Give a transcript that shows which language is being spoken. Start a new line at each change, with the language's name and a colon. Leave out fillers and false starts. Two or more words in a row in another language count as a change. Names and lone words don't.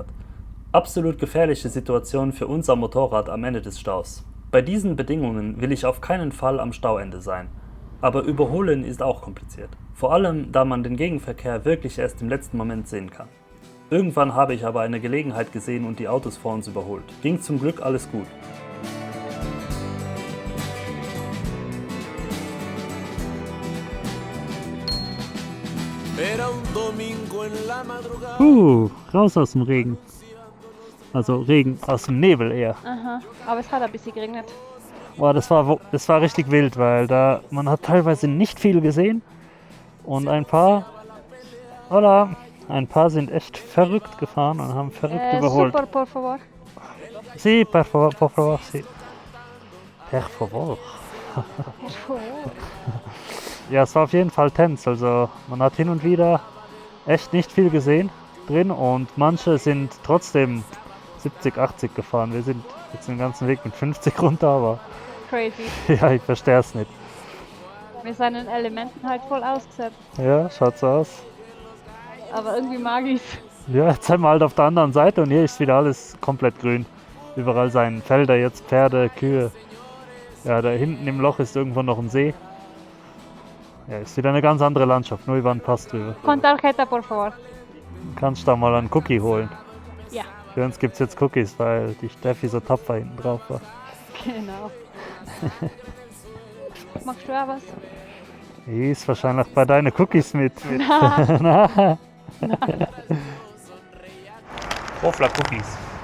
German: Absolut gefährliche Situation für unser Motorrad am Ende des Staus. Bei diesen Bedingungen will ich auf keinen Fall am Stauende sein. Aber überholen ist auch kompliziert. Vor allem, da man den Gegenverkehr wirklich erst im letzten Moment sehen kann. Irgendwann habe ich aber eine Gelegenheit gesehen und die Autos vor uns überholt. Ging zum Glück alles gut.
Spanish: Era un domingo en la madrugada.
German: Raus aus dem Regen. Also Regen aus dem Nebel eher. Aha, aber es hat ein bisschen geregnet. Boah, das war richtig wild, weil man hat teilweise nicht viel gesehen und ein paar sind echt verrückt gefahren und haben verrückt überholt. Super,
Spanish: por favor. Sí, por favor, sí. Per favor.
German: Ja, es war auf jeden Fall tense, also man hat hin und wieder echt nicht viel gesehen drin und manche sind trotzdem 70, 80 gefahren. Wir sind jetzt den ganzen Weg mit 50 runter, aber Crazy. ja, ich verstehe es nicht. Wir sind in Elementen halt voll ausgesetzt. Ja, schaut so aus. Aber irgendwie mag ich's. Ja, jetzt sind wir halt auf der anderen Seite und hier ist wieder alles komplett grün. Überall seien Felder, jetzt Pferde, Kühe. Ja, da hinten im Loch ist irgendwo noch ein See. Ja, ist wieder eine ganz andere Landschaft, nur über den Pass drüber.
Spanish: Con tarjeta, por favor.
German: Kannst da mal einen Cookie holen. Ja. Für uns gibt es jetzt Cookies, weil die Steffi so tapfer hinten drauf war. Genau. Machst du auch was? Die ist wahrscheinlich bei deinen Cookies mit. Na. Hofler Cookies.